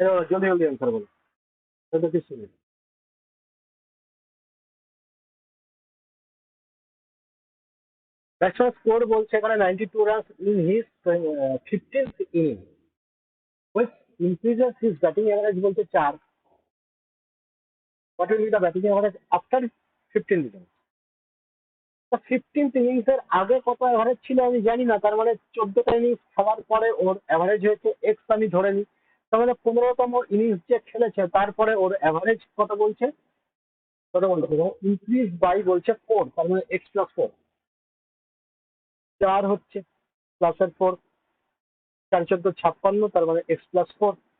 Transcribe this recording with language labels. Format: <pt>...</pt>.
<bn>জলদি জলদি অ্যান্সার বলো, এটা তো কিছু নেই। ব্যাটসম্যান স্কোর বলছে এখানে</bn> <en>92 runs in his 15th innings, which increases his batting average</en> <bn>বলছে</bn> <en>4। What will be the batting average after 15 innings?</en> <bn>তো 15th ইনিংস এর আগে কত অ্যাভারেজ ছিল আমি জানি না, তার মানে 14টা ইনিংস খেলার পরে ওর অ্যাভারেজ হয়েছে এক্স আমি ধরে নিই। তার মানে 15তম ইনিংস যে খেলেছে তারপরে ওর অ্যাভারেজ কত বলছে, কত বলছে ইনক্রিজ বাই বলছে 4, তার মানে এক্স প্লাস 4, 4 হচ্ছে প্লাসের 4, 4 14 56, তার মানে এক্স প্লাস 4।</bn>